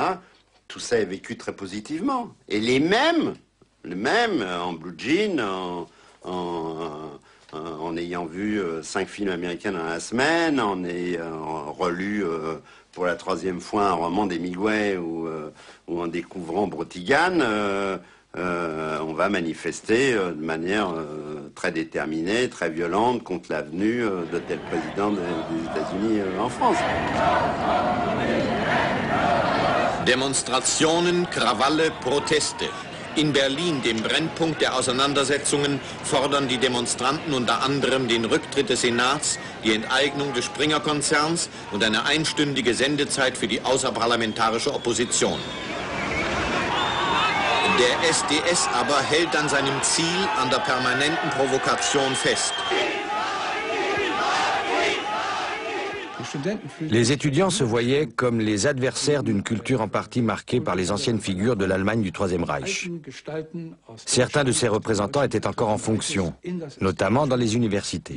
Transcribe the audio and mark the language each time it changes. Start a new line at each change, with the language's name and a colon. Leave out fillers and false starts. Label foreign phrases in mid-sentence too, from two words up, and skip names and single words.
French: Tout ça est vécu très positivement. Et les mêmes en blue jean, en ayant vu 5 films américains dans la semaine, en ayant relu pour la 3e fois un roman d'Hemingway ou en découvrant Brotigan, on va manifester de manière très déterminée, très violente contre la venue de tel président des États-Unis en France.
German: Demonstrationen, Krawalle, Proteste. In Berlin, dem Brennpunkt der Auseinandersetzungen, fordern die Demonstranten unter anderem den Rücktritt des Senats, die Enteignung des Springer-Konzerns und eine einstündige Sendezeit für die außerparlamentarische Opposition. Der SDS aber hält an seinem Ziel, an der permanenten Provokation fest.
French: Les étudiants se voyaient comme les adversaires d'une culture en partie marquée par les anciennes figures de l'Allemagne du Troisième Reich. Certains de ces représentants étaient encore en fonction, notamment dans les universités.